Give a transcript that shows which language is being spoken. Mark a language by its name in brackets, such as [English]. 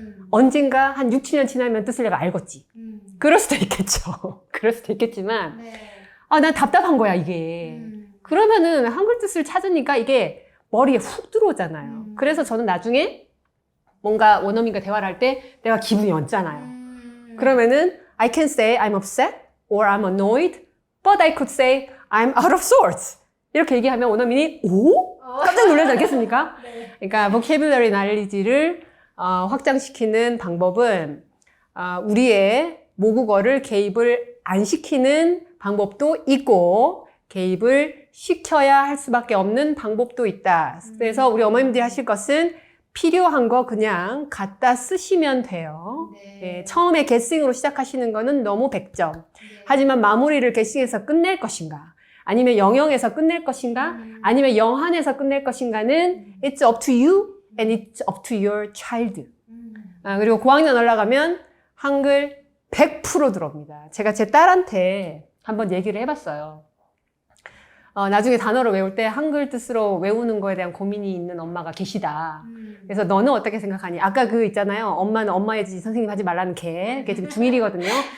[Korean] 언젠가 한 6, 7년 지나면 뜻을 내가 알겠지. 그럴 수도 있겠죠. 그럴 수도 있겠지만 네. 난 답답한 거야 이게. 그러면은 한글 뜻을 찾으니까 이게 머리에 훅 들어오잖아요. 그래서 저는 나중에 뭔가 원어민과 대화를 할 때 내가 기분이 언짢아요. 그러면은 [English] I can say I'm upset or I'm annoyed, but I could say I'm out of sorts. [Korean] 이렇게 얘기하면 원어민이 오? 깜짝 놀라지 않겠습니까? 네. 그러니까 [English] vocabulary knowledge [Korean] 를 확장시키는 방법은 우리의 모국어를 개입을 안 시키는 방법도 있고 개입을 시켜야 할 수밖에 없는 방법도 있다. 그래서 우리 어머님들이 하실 것은 필요한 거 그냥 갖다 쓰시면 돼요. 네. 예, 처음에 게싱으로 시작하시는 거는 너무 100점. 하지만 마무리를 게싱에서 끝낼 것인가? 아니면 영영에서 끝낼 것인가? 아니면 영한에서 끝낼 것인가는 [English] it's up to you and it's up to your child. [Korean] 그리고 고학년 올라가면 한글 100% 들어옵니다. 제가 제 딸한테 한번 얘기를 해봤어요. 나중에 단어를 외울 때 한글 뜻으로 외우는 거에 대한 고민이 있는 엄마가 계시다. 그래서 너는 어떻게 생각하니? 아까 그 있잖아요. 엄마는 엄마의 짓 선생님 하지 말라는 걔. 걔 지금 중1이거든요.